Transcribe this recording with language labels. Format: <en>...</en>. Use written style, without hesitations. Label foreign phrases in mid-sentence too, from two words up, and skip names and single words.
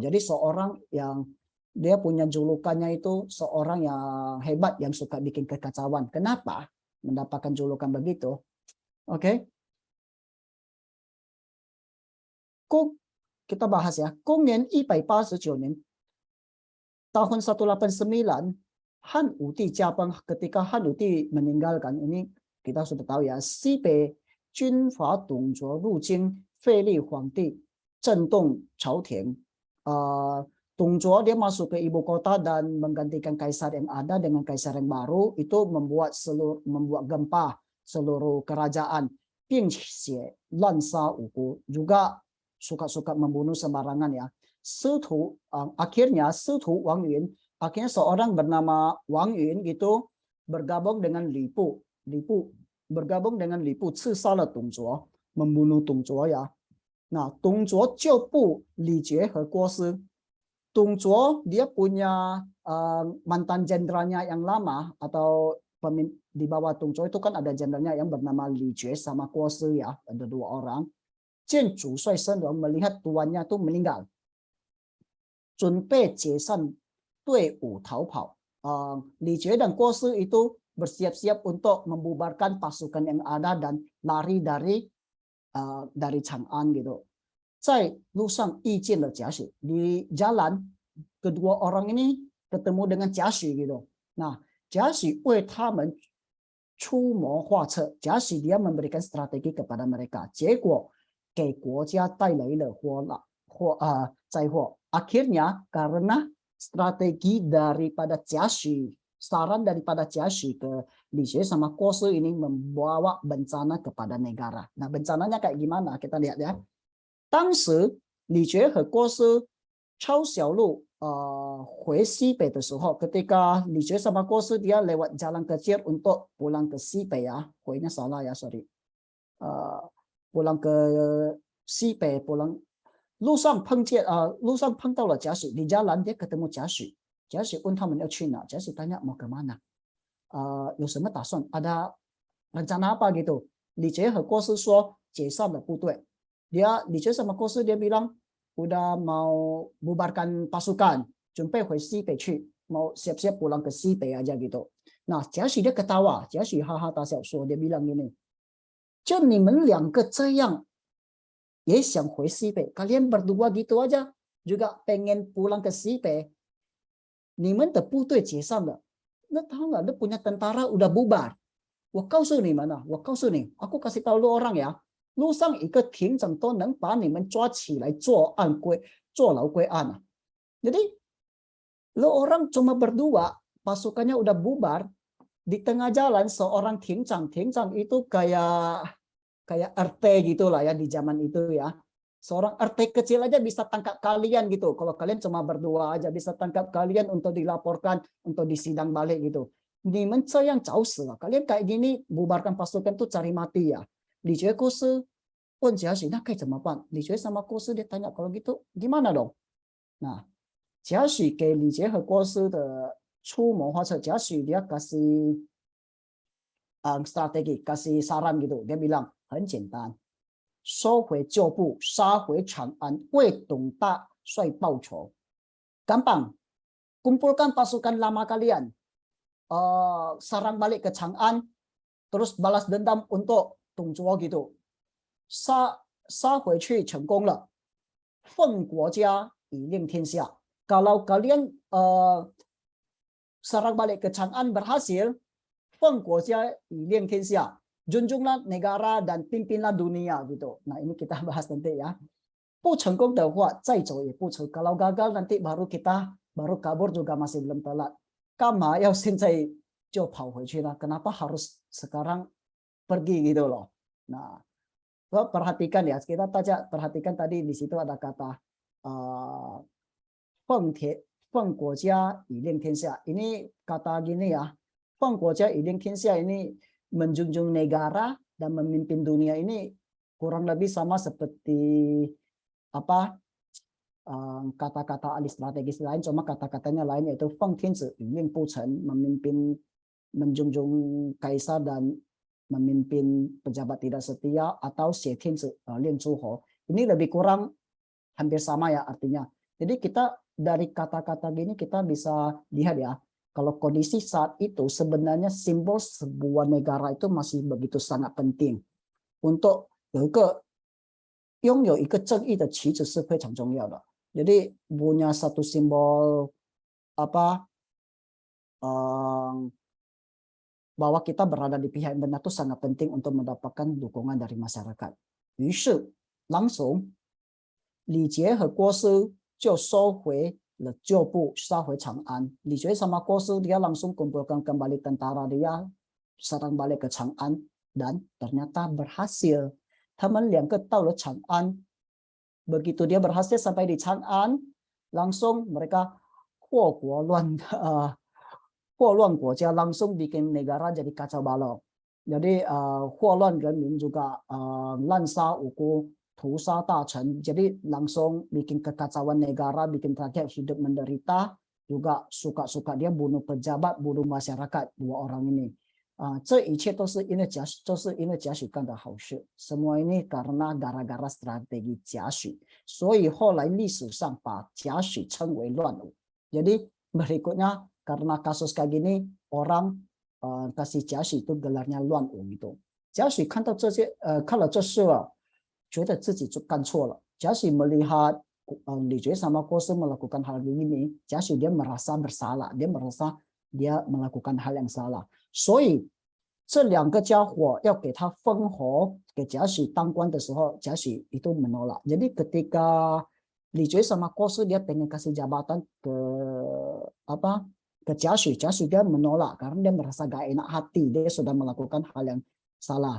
<id>Jadi seorang yang dia punya julukannya itu seorang yang hebat yang suka bikin kekacauan. Kenapa mendapatkan julukan begitu? Oke. Kita bahas ya.</id> <zh>公元189年</zh> <id>tahun 189 Han Wuti Jiabang, ketika Han Wuti meninggalkan, ini kita sudah tahu ya,</id> <zh>西北军阀董卓入京，废立皇帝，震动朝廷。</zh> <id>董卓 dia masuk ke ibu kota dan menggantikan kaisar yang ada dengan kaisar yang baru, itu membuat gempa seluruh kerajaan.</id> <zh>并且滥杀无辜,</zh> <id>juga suka-suka membunuh sembarangan ya. Akhirnya Wang Yun, akhirnya seorang bernama Wang Yun gitu bergabung dengan Lipu bergabung dengan Lipu,</id> <zh>刺杀了董卓,</zh> <id>membunuh 董卓 ya. Nah,</id> <zh>董卓就部李傕和郭汜.</zh> <id>董卓 dia punya mantan jenderalnya yang lama atau di bawah 董卓 itu kan ada jenderalnya yang bernama Li Jue sama Guo Si ya, ada dua orang.</id> <zh>见主帅身亡,</zh> <id>melihat tuannya itu meninggal,</id> <zh>准备解散队伍逃跑.</zh> <id>Li Jue dan Guo Si itu bersiap-siap untuk membubarkan pasukan yang ada dan lari dari Chang'an gitu.</id> <zh>在路上遇见了贾诩,</zh> <id>di jalan kedua orang ini ketemu dengan 贾诩 gitu. Nah,</id> <zh>贾诩为他们出谋划策,</zh> <id>贾诩 dia memberikan strategi kepada mereka,</id> <zh>结果给国家带来了灾祸.</zh> <id>Akhirnya karena strategi daripada 贾诩, saran daripada 贾诩 ke Li Jue sama Guo Si ini membawa bencana kepada negara. Nah, bencananya kayak gimana? Kita lihat ya.</id> <zh>当时李傕和郭汜抄小路回西北的时候,</zh> <id>ketika Li Jue sama Guo Si dia lewat jalan kecil untuk pulang ke Sibei ya, huinya salah ya, sorry. Pulang ke Sibei, pulang</id> <zh>路上碰到了贾诩,</zh> <id>di jalan dia ketemu 贾诩.</id> <zh>贾诩问他们要去哪, 贾诩</zh> <id>tanya mau kemana,</id> <zh>有什么打算,</zh> <id>ada rencana apa gitu.</id> <zh>Li Jue和郭汜说解散了部队.</zh> <id>Li Jue sama Guo Si dia bilang udah mau bubarkan pasukan,</id> <zh>准备回西北去,</zh> <id>mau siap-siap pulang ke Sibei aja gitu. Nah, 贾诩 dia ketawa,</id> <zh>贾诩哈哈大笑说,</zh> <id>dia bilang gini,</id> <zh>就你们两个这样也想回西北,</zh> <id>kalian berdua gitu aja juga pengen pulang ke Sibei,</id> <zh>你们的部队解散了,</zh> <id>lo tahu nggak, lo punya tentara udah bubar.</id> <zh>我告诉你们啊, 我告诉你,</zh> <id>aku kasih tahu lo orang ya,</id> <zh>路上一个庭长都能把你们抓起来坐牢归案啊.</zh> <id>Jadi lo orang cuma berdua, pasukannya udah bubar, di tengah jalan seorang 庭长 itu kayak RT gitulah ya di zaman itu ya. Seorang RT kecil aja bisa tangkap kalian gitu. Kalau kalian cuma berdua aja bisa tangkap kalian untuk dilaporkan, untuk disidang balik gitu. Ni yang jauh lah. Kalian kayak gini bubarkan pasukan tuh cari mati ya.</id> <zh>Li Jue Guo Si 问贾诩,</zh> <id>nah kayak 怎么办? Li Jue sama Guo Si dia tanya, kalau gitu gimana dong? Nah,</id> <zh>贾诩给李傕和郭汜的出谋划策, 贾诩</zh> <id>dia kasih strategi, kasih saran gitu. Dia bilang,</id> <zh>很简单, 收回旧部, 杀回长安, 为董大帅报仇.</zh> <id>Gampang, kumpulkan pasukan lama kalian, sarang balik ke Chang'an, terus balas dendam untuk 董卓 gitu.</id> <zh>杀回去成功了, 奉国家以令天下.</zh> <id>Kalau kalian sarang balik ke Chang'an berhasil,</id> <zh>奉国家以令天下,</zh> <id>junjunglah negara dan pimpinlah dunia gitu. Nah ini kita bahas nanti ya.</id> <zh>不成功的话，再走也不成。</zh> <id>Kalau gagal nanti baru kabur juga masih belum telat.</id> <zh>干嘛要现在就跑回去呢？</zh> <id>Kenapa harus sekarang pergi gitu loh? Nah, perhatikan ya, kita perhatikan tadi di situ ada kata</id> <zh>奉国家以令天下.</zh> <id>Ini kata gini ya,</id> <zh>奉国家以令天下</zh> <id>ini menjunjung negara dan memimpin dunia ini kurang lebih sama seperti apa kata-kata ahli strategis lain, cuma kata-katanya lain, yaitu Feng Tianzi Ying Bu Chen, memimpin, menjunjung kaisar dan memimpin pejabat tidak setia, atau Xie Tianzi Lian Zhuho. Ini lebih kurang hampir sama ya artinya. Jadi kita dari kata-kata gini kita bisa lihat ya, kalau kondisi saat itu sebenarnya simbol sebuah negara itu masih begitu sangat penting untuk</id> <zh>拥有一个正义的旗帜是非常重要的.</zh> <id>Jadi punya satu simbol apa bahwa kita berada di pihak yang benar itu sangat penting untuk mendapatkan dukungan dari masyarakat.</id> <zh>于是 langsung 李傕和郭汜就收回了旧部，杀回长安.</zh> <id>李傕sama 郭汜 dia langsung kumpulkan kembali tentara dia, serang balik ke Chang'an, dan ternyata berhasil.</id> <zh>他们两个到了长安,</zh> <id>begitu dia berhasil sampai di Chang'an, langsung mereka</id> <zh>祸乱国家,</zh> <id>langsung bikin negara jadi kacau balau.</id> <zh>Jadi 祸乱人民 juga 滥杀无辜, 屠杀大臣,</zh> <id>jadi langsung bikin kekacauan negara, bikin rakyat hidup menderita, juga suka-suka dia bunuh pejabat, bunuh masyarakat, dua orang ini.</id> <zh>这一切都是因为贾诩干的好事.</zh> <id>Semua ini karena gara-gara strategi 贾诩,</id> <zh>所以后来历史上把贾诩称为乱武.</zh> <id>Jadi berikutnya karena kasus kayak gini orang kasih 贾诩 itu gelarnya 乱武 gitu.</id> <zh>贾诩看了这事觉得自己干错了.</zh> <id>贾诩melihat李傕sama 郭汜 melakukan hal ini, 贾诩 dia merasa bersalah, dia merasa dia melakukan hal yang salah.</id> <zh>所以这两个家伙要给他封侯，给贾诩当官的时候，贾诩</zh> <id>itu menolak. Jadi ketika Li Jue sama 郭汜 dia pengen kasih jabatan ke 贾诩 dia menolak karena dia merasa gak enak hati, dia sudah melakukan hal yang salah.</id>